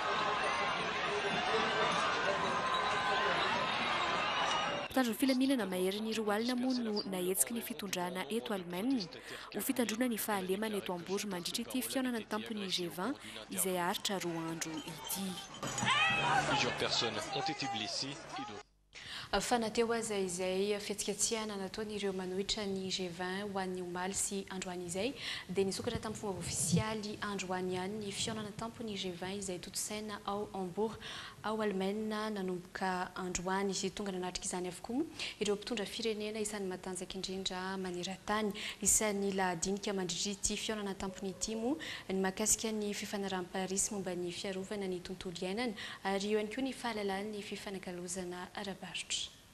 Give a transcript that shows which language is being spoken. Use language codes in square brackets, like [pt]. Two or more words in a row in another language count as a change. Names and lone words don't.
[mg] Mpitandro ny filaminana mahery ny roa alina moa no nahetsiky ny fitondrana eto Allemagne ho fitandrona ny fahalemana eto Hambourg mandritra ity fionana ny tampon'ny G20 izay aritra 2 andro ity. [fr] Plusieurs personnes ont été blessées et d'autres. [mg] Fanateo aza izay fihetsiketsehana nataon'ireo manohitra ny G20 ho an'ny omaly sy androany izay dia nisokatra tamin'ny fomba ofisialy androany ihany ny fionana tampon'ny G20 izay totosaina ao Hambourg ao Allemagne nanomboka androany izy tonga nanatrika izany avokoa ireo mpitondra firenena isan'ny matanjaka indrindra maneran-tany isan'ny lahadinika mandritra ity fionana tampony ity moa ny mahakasika ny fifanarahan'i Paris momba ny fiarovana ny tontolo iainana ary eo ihany koa ny fahalalan'ny fifanakalozana ara-barotra.